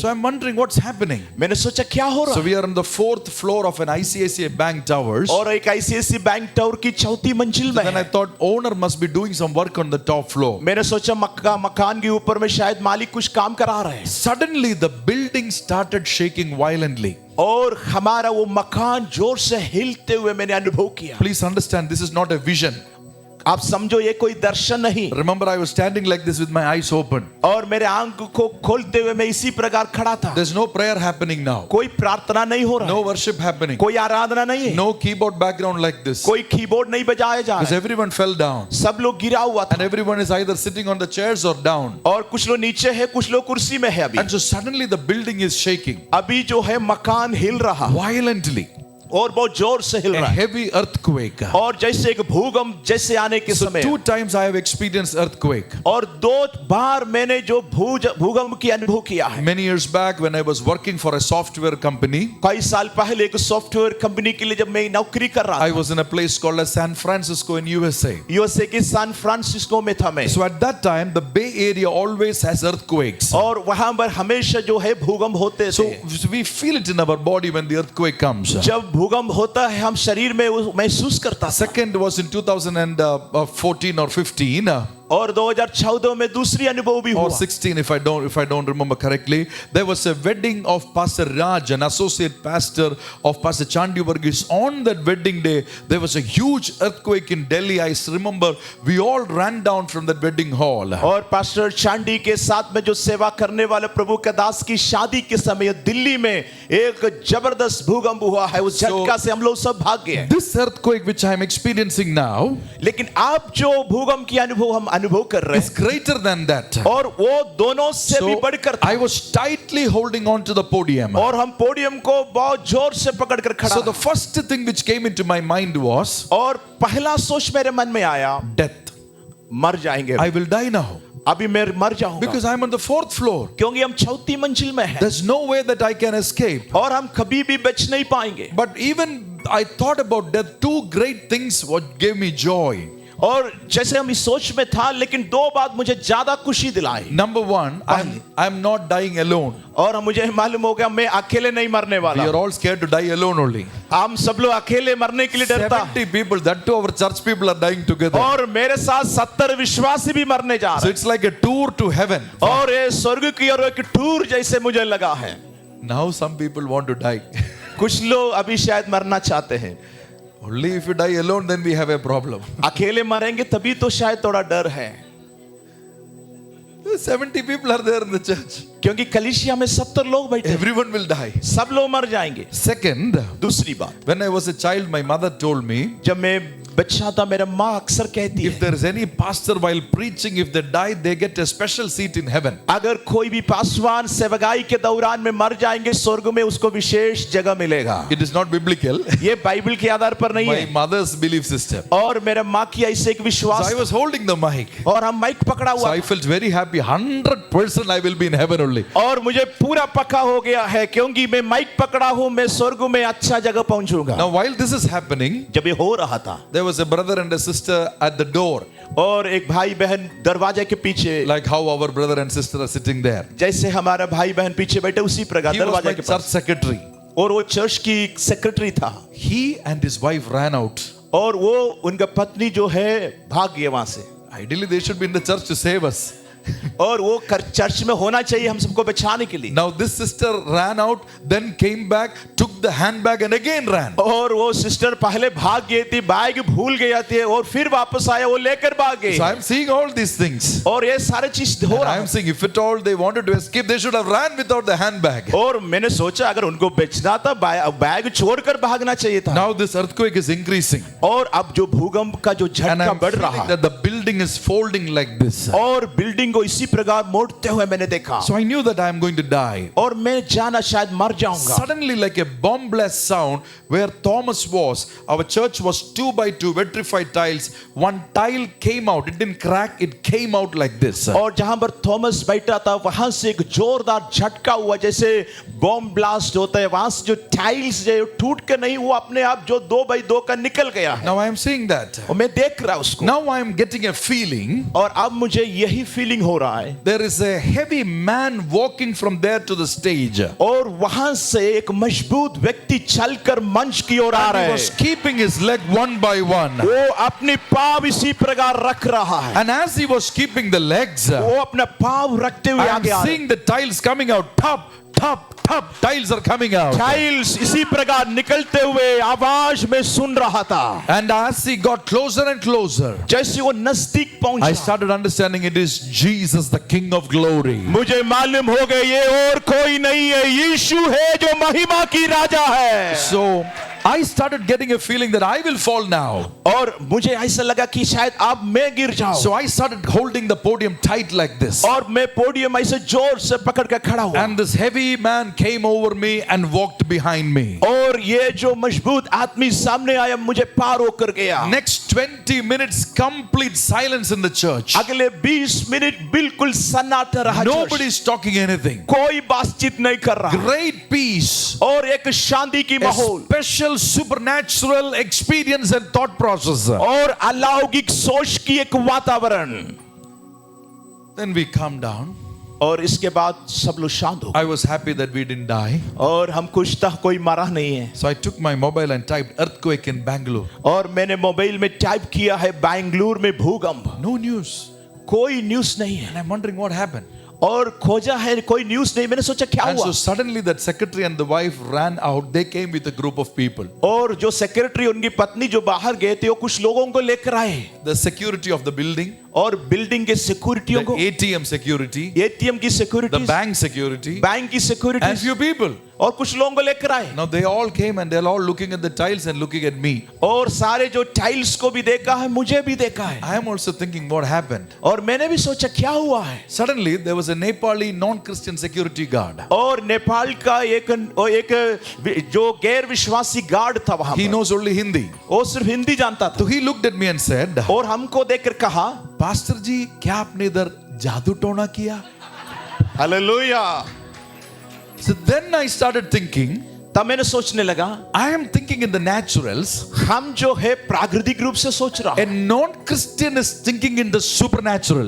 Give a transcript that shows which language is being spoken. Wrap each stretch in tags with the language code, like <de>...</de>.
<en>So I'm wondering what's happening.</en> <hi>मैंने सोचा क्या हो रहा</hi> <en>So</en> <hi>है</hi> <en>we are on the 4th floor of an ICICI bank towers.</en> <hi>और एक ICICI बैंक टावर की चौथी मंजिल में</hi> <en>Then I</en> <hi>है।</hi> <en>thought owner must be doing some work on the top floor.</en> <hi>मैंने सोचा मकान के ऊपर में शायद मालिक कुछ काम करा रहे हैं</hi> <en>Suddenly the building started shaking violently.</en> <hi>और हमारा वो मकान जोर से हिलते हुए मैंने अनुभव किया</hi> <en>Please understand, this is not a vision.</en> <hi>आप समझो ये कोई दर्शन नहीं</hi> <en>Remember, I was standing like this with my eyes open.</en> <hi>और मेरे आंख को खोलते हुए मैं इसी प्रकार खड़ा था</hi> <en>There's no prayer happening now.</en> <hi>कोई प्रार्थना नहीं हो रहा</hi> <en>No worship happening.</en> <hi>कोई आराधना नहीं है</hi> <en>No keyboard background like this.</en> <hi>कोई कीबोर्ड नहीं बजाया जा</hi> <en>Because</en> <hi>रहा</hi> <en>everyone fell down.</en> <hi>है सब लोग गिरा हुआ</hi> <en>And</en> <hi>था</hi> <en>everyone is either sitting on the chairs or down.</en> <hi>और कुछ लोग नीचे है कुछ लोग कुर्सी में है अभी</hi> <en>And so suddenly the building is shaking</en> <hi>अभी जो है मकान हिल रहा</hi> <en>violently.</en> <hi>और बहुत जोर से हिल</hi> <en>A</en> <hi>रहा है</hi> <en>heavy earthquake.</en> <hi>और जैसे एक भूकंप जैसे आने के</hi> <en>So</en> <hi>समय</hi> <en>2 times I have experienced earthquake.</en> <hi>और 2 बार मैंने जो भूकंप की अनुभव किया है</hi> <en>Many years back when I was working for a software company,</en> <hi>कई साल पहले एक सॉफ्टवेयर कंपनी के लिए जब मैं नौकरी कर रहा</hi> <en>I was in a place called as San Francisco in USA.</en> <hi>था यूएसए के सैन फ्रांसिस्को में था मैं</hi> <en>So at that time the Bay Area always has earthquakes.</en> <hi>और वहां पर हमेशा जो है भूकंप होते</hi> <en>So</en> <hi>थे</hi> <en>we feel it in our body when the earthquake comes.</en> <hi>जब भूकंप होता है हम शरीर में महसूस करता था</hi> <en>Second was in 2014 or 15</en> <hi>और 2014 में दूसरी अनुभव भी</hi> <en>or</en> <hi>हुआ</hi> <en>16 if I don't remember correctly. There was a wedding of Pastor Raj, an associate pastor of Pastor Chandy Varghese. On that wedding day there was a huge earthquake in Delhi. I remember we all ran down from that wedding hall.</en> <hi>और pastor Chandy के साथ में जो सेवा करने वाले प्रभु का दास की शादी के समय दिल्ली में एक जबरदस्त भूकंप हुआ है उस झटका से हम लोग सब भाग गए</hi> <en>This earthquake which I am experiencing now</en> <hi>लेकिन आप जो भूकंप की अनुभव हम अनुभव कर रहे</hi> <en>is greater than that.</en> <hi>हैं और वो दोनों से भी</hi> <en>So</en> <hi>बढ़कर था</hi> <en>I was tightly holding on to the podium.</en> <hi>और हम पोडियम को बहुत जोर से पकड़ कर खड़ा</hi> <en>So the first thing which came into my mind was</en> <hi>और पहला सोच मेरे मन में आया</hi> <en>death.</en> <hi>मर जाएंगे</hi> <en>I will die now</en> <hi>अभी मैं मर जाऊंगा</hi> <en>because I'm on the 4th floor.</en> <hi>क्योंकि हम चौथी मंजिल में हैं</hi> <en>There's no way that I can escape.</en> <hi>और हम कभी भी बच नहीं पाएंगे</hi> <en>But even I thought about death. 2 great things what gave me joy.</en> <hi>और जैसे हम इस सोच में था लेकिन 2 बात मुझे ज्यादा खुशी दिलाई</hi> <en>Number 1, I'm not dying alone.</en> <hi>और मुझे मालूम हो गया मैं अकेले नहीं मरने</hi> <en>We</en> <hi>वाला</hi> <en>are all scared to die alone only.</en> <hi>हम सब लोग अकेले मरने के लिए डरता</hi> <en>70 people, that too our church people are dying together.</en> <hi>और मेरे साथ 70 विश्वासी भी मरने जा</hi> <en>So</en> <hi>रहे</hi> <en>it's like a tour to heaven.</en> <hi>और ये स्वर्ग की ओर एक टूर जैसे मुझे लगा है</hi> <en>Now some people want to die.</en> <hi>कुछ लोग अभी शायद मरना चाहते हैं</hi> <en>Only if you die alone then we have a problem.</en> <hi>अकेले मरेंगे तभी तो शायद थोड़ा डर है</hi> <en>70 people are there in the church.</en> <hi>क्योंकि कलीसिया में 70 लोग बैठे हैं।</hi> <en>Everyone will die.</en> <hi>सब लोग मर जाएंगे</hi> <en>Second,</en> <hi>दूसरी बात</hi> <en>when I was a child, my mother told me</en> <hi>जब मैं बच्चा था, मेरा माँ अक्सर कहती</hi> <en>if</en> <hi>है,</hi> <en>there is any pastor while preaching, if they die, they get a special seat in heaven.</en> <hi>अगर कोई भी पासवान सेवकाई के दौरान में मर जाएंगे, स्वर्ग में उसको विशेष जगह मिलेगा।</hi> <en>It is not biblical.</en> <hi>ये बाइबल के आधार पर नहीं</hi> <en>My</en> <hi>है,</hi> <en>mother's belief system.</en> <hi>और मेरे माँ की ऐसे एक</hi> <en>So</en> <hi>विश्वास</hi> <en>I was holding the mic.</en> <hi>था, और हम माइक पकड़ा</hi> <en>So</en> <hi>हुआ</hi> <en>I felt very happy. 100% I will be in heaven only.</en> <hi>और मुझे पूरा पक्का हो गया है, क्योंकि मैं माइक पकड़ा हूँ, मैं स्वर्ग में अच्छा जगह पहुंचूंगा।</hi> <en>Now while this is happening,</en> <hi>जब ये हो रहा था,</hi> <en>there was a brother and a sister at the door,</en> <hi>और एक भाई बहन दरवाजे के पीछे,</hi> <en>like how our brother and sister are sitting there.</en> <hi>जैसे हमारा भाई बहन पीछे बैठे उसी प्रकार</hi> <en>He was</en> <hi>दरवाजे</hi> <en>my</en> <hi>के</hi> <en>church</en> <hi>पास,</hi> <en>secretary.</en> <hi>और वो चर्च की सेक्रेटरी था,</hi> <en>He and his wife ran out.</en> <hi>और वो उनका पत्नी जो है भाग गए वहां से,</hi> <en>Ideally, they should be in the church to save us.</en> <hi>और वो चर्च में होना चाहिए हम सबको बचाने के लिए।</hi> <en>Now this sister ran out, then came back, took the handbag and again ran.</en> <hi>और वो सिस्टर पहले भाग गई थी, बैग भूल गई थी, और फिर वापस आया, वो लेकर भाग गई।</hi> <en>So I am seeing all these things.</en> <hi>और ये सारे चीज हो</hi> <en>And</en> <hi>रहा</hi> <en>I am saying, if at all they wanted to escape, they should have ran without the handbag.</en> <hi>और मैंने सोचा अगर उनको बेचना था, बैग छोड़कर भागना चाहिए था।</hi> <en>Now this earthquake is increasing.</en> <hi>और अब जो भूकंप का जो</hi> <en>And</en> <hi>झटका</hi> <en>I'm</en> <hi>बढ़ रहा</hi> <en>feeling</en> <hi>है,</hi> <en>that the building is folding like this.</en> <hi>और बिल्डिंग को इसी प्रकार मोड़ते हुए मैंने देखा,</hi> <en>So I knew that I am going to die.</en> <hi>और मैं जाना शायद मर जाऊंगा।</hi> <en>Suddenly, like a bomb blast sound, where Thomas was, our church was 2 by 2 vitrified tiles. One tile came out. It didn't crack. It came out like this.</en> <hi>और जहां पर Thomas बैठा था, वहां से एक जोरदार झटका हुआ, जैसे बॉम्ब ब्लास्ट होता है, वहां से जो टाइल्स जो टूट के नहीं, वो अपने आप जो 2 by 2 का निकल गया है।</hi> <en>Now I am seeing that.</en> <hi>और मैं देख रहा उसको,</hi> <en>Now I am getting a feeling.</en> <hi>और अब मुझे यही फीलिंग हो रहा है,</hi> <en>There is a heavy man walking from there to the stage.</en> <hi>और वहां से एक मजबूत व्यक्ति चलकर मंच की ओर आ</hi> <en>And</en> <hi>रहा</hi> <en>he</en> <hi>है,</hi> <en>was keeping his leg one by one.</en> <hi>वो अपनी पाँव इसी प्रकार रख रहा है,</hi> <en>And as he was keeping the legs,</en> <hi>वो अपना पाँव रखते हुए</hi> <en>I am</en> <hi>आगे आ रहा है।</hi> <en>seeing the tiles coming out. Top, top, top. Tiles are coming out.</en> <hi>Tiles इसी प्रकार निकलते हुए आवाज में सुन रहा था,</hi> <en>And as he got closer and closer,</en> <hi>जैसे वो नजदीक</hi> <en>I</en> <hi>पहुंचा,</hi> <en>started understanding it is Jesus, the King of Glory.</en> <hi>मुझे मालूम हो गया ये और कोई नहीं है, यीशु है जो महिमा की राजा है।</hi> <en>So I started getting a feeling that I will fall now.</en> <hi>और मुझे ऐसा लगा कि शायद अब मैं गिर जाऊं,</hi> <en>So I started holding the podium tight like this.</en> <hi>और मैं पोडियम ऐसे जोर से पकड़ कर खड़ा हुआ,</hi> <en>And this heavy man came over me and walked behind me.</en> <hi>और ये जो मजबूत आदमी सामने आया, मुझे पार होकर गया।</hi> <en>Next 20 minutes, complete silence in the church.</en> <hi>अगले 20 मिनट बिल्कुल सन्नाटा रहा,</hi> <en>Nobody is talking anything.</en> <hi>कोई बातचीत नहीं कर रहा,</hi> <en>Great peace.</en> <hi>और एक शांति की</hi> <en>A</en> <hi>माहौल,</hi> <en>special supernatural experience and thought process.</en> <hi>और अलौकिक सोच की एक वातावरण।</hi> <en>Then we calmed down.</en> <hi>और इसके बाद सब लोग शांत हो गए,</hi> <en>I was happy that we didn't die.</en> <hi>और हम खुश था कोई मरा नहीं है।</hi> <en>So I took my mobile and typed earthquake in Bangalore.</en> <hi>और मैंने मोबाइल में टाइप किया है बेंगलुरु में भूकंप,</hi> <en>No news.</en> <hi>कोई न्यूज़ नहीं है,</hi> <en>And I'm wondering what happened.</en> <hi>और खोजा है कोई न्यूज़ नहीं। मैंने सोचा क्या</hi> <en>And</en> <hi>हुआ,</hi> <en>so suddenly that secretary and the wife ran out. They came with a group of people.</en> <hi>और जो सेक्रेटरी उनकी पत्नी जो बाहर गए थे, वो कुछ लोगों को लेकर आए,</hi> <en>The security of the building,</en> <hi>और बिल्डिंग के सिक्योरिटियों</hi> <en>the</en> <hi>को,</hi> <en>ATM security,</en> <hi>एटीएम की</hi> <en>the</en> <hi>security,</hi> <en>bank security,</en> <hi>bank की</hi> <en>and</en> <hi>सिक्योरिटी,</hi> <en>few people.</en> <hi>और कुछ लोगों को लेकर आए।</hi> <en>Now they all came and they're all looking at the tiles and looking at me.</en> <hi>और सारे जो टाइल्स को भी देखा है, मुझे भी देखा है,</hi> <en>I am also thinking what happened.</en> <hi>और मैंने भी सोचा क्या हुआ है।</hi> <en>Suddenly there was a Nepali non-Christian security guard.</en> <hi>और नेपाल का एक जो गैर विश्वासी गार्ड था वहां</hi> <en>He</en> <hi>पर,</hi> <en>knows only Hindi.</en> <hi>वो सिर्फ हिंदी जानता</hi> <en>So</en> <hi>था,</hi> <en>he looked at me and said,</en> <hi>और हमको देखकर कहा, Pastor जी, क्या आपने इधर जादू टोना किया? Hallelujah.</hi> <en>So then I started thinking,</en> <hi>तब मैंने सोचने लगा,</hi> <en>I am thinking in the naturals.</en> <hi>हम जो है प्राकृतिक रूप से सोच रहा</hi> <en>A</en> <hi>है,</hi> <en>non-Christian is thinking in the supernatural.</en>